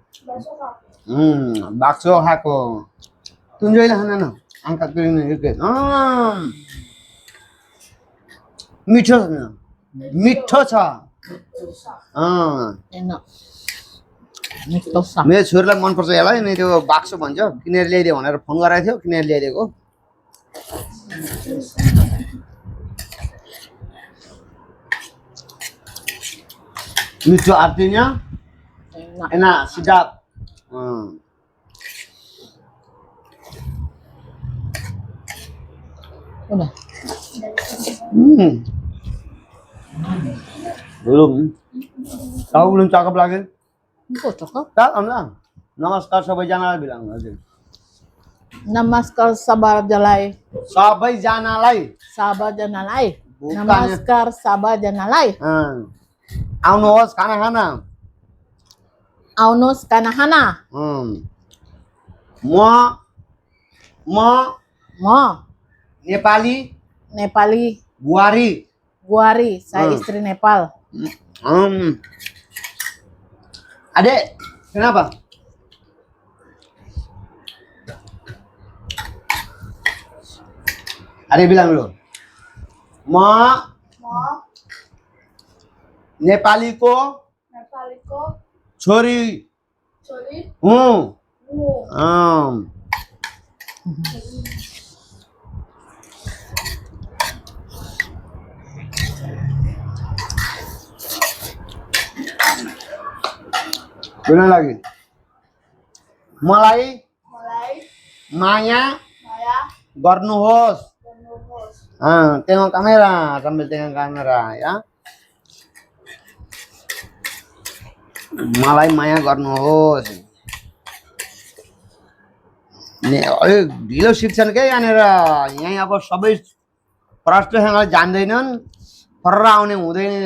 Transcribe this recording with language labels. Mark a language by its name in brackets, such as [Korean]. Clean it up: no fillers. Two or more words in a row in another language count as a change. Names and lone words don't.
[Indonesian] Bakso aku. Tunjukin Hana, angkat piringnya gitu. [Nepali] मीठो छ. [Indonesian] Enak. Mitosa. [Nepali] मेरो छोरीलाई मन पर्छ यसलाई नि, त्यो बाक्सो भन्छ, किनेर ल्याइदियो भनेर फोन गराएको थियो, किनेर ल्याइदिएको। [Indonesian] Lucu artinya enak, sedap. Udah. Belum. Tahu belum cakep lagi? Kok cakep? Cakep lah. [Nepali] नमस्कार सबैजनालाई [Indonesian] bilang aja. [Nepali] नमस्कार सबैजनालाई. सबैजनालाई. Sabajalai. [Indonesian] Bukan. [Nepali] नमस्कार सबैजनालाई. आउनुहोस् खाना खान। आउनुस् खाना खान. म नेपाली Nepali. बुहारी। [Indonesian] Saya istri Nepal. Adek, kenapa? Adek bilang dulu. [Nepali] नेपालीको छोरी। [Indonesian] Bilang lagi. [Nepali] मलाई माया गर्नुहोस्। [Indonesian] Tengok kamera, sambil tengok kamera ya. [Nepali] मलाई माया गर्नुहोस्। ढिलो शिक्षण के यहाँनिर, यहीँ अब सबै प्रष्टसँग जान्दैनन्, फर्र आउने हुँदैन।